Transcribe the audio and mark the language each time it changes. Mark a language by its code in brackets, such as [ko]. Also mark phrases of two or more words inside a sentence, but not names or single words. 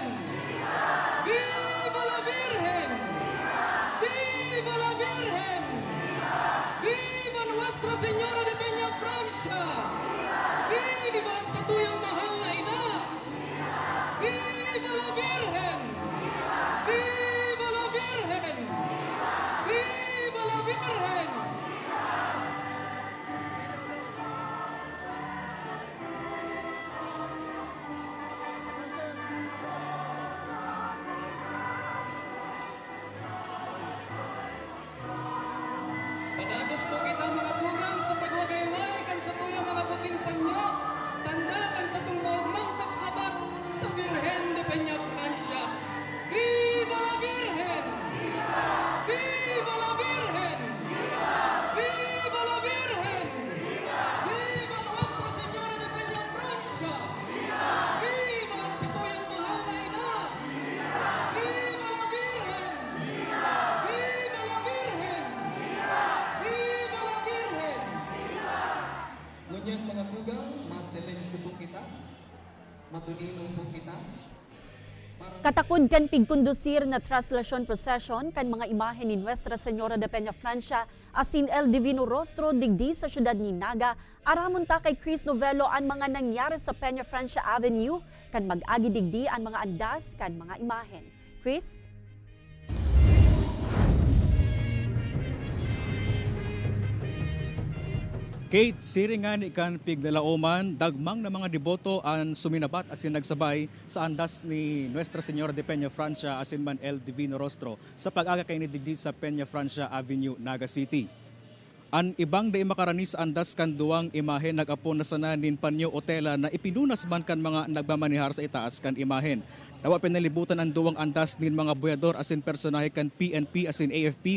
[es] Viva la Virgen! Viva la Virgen! Viva Nuestra Señora de Peña Francia! [bik] Viva ang sa tuyang mahal na ina! [es] Viva la Virgen! Viva la Virgen! Viva la Virgen! [bik] Padagos po kita mga tugang sa pagwagayway kan sa tuyang mga puting panya, tanda kan sa itong maugmang pagsabat sa Virgen de Peña Francia. [es] Viva la Virgen! Viva la Virgen! Viva la Virgen! Viva Nuestra Señora de Peña Francia! [bik] Viva ang sa tuyang mahal na ina! [es] Viva la Virgen! Viva la Virgen! Viva la Virgen! [bik] Ngunyan mga tugang, masilensyo po kita, matulinong po kita. Katakod kan pigkondusir na traslasyon procession kan mga imahe ni Nuestra Señora de Peña Francia asin El Divino Rostro digdi sa syudad ni Naga, aramon ta kay Chris Novello ang mga nangyari sa Peña Francia Avenue kan mag-agi digdi ang mga andas kan mga imahen. Chris? Kate, siringan ikan piglalauman, dagmang na mga deboto ang suminabat asin nagsabay sa andas ni Nuestra Señora de Peña Francia asin man El Divino Rostro sa pag-aga kay nidigdi sa Peña Francia Avenue, Naga City. An ibang day makaranis andas kan duwang imahen nag-apon na sananin panyo otela na ipinunas man kan mga nagmamanihar sa itaas kan imahen. Dawa pinalibutan ang duwang andas nin mga buyador asin personahe kan PNP asin AFP.